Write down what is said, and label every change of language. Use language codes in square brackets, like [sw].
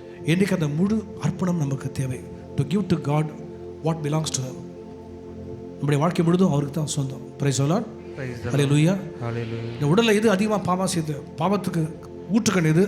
[ta] இன்றைக்கு அந்த முழு அர்ப்பணம் நமக்கு தேவை. [en] To give to God what belongs to Him. [ta] நம்முடைய வாழ்க்கை முழுதும் அவருக்கு தான் சொந்தம். [en] Praise the lord. [ta] அல்லேலூயா. இந்த உடலில் எது அதிகமாக பாவம் செய்து பாவத்துக்கு ஊற்றுக்கண் எது?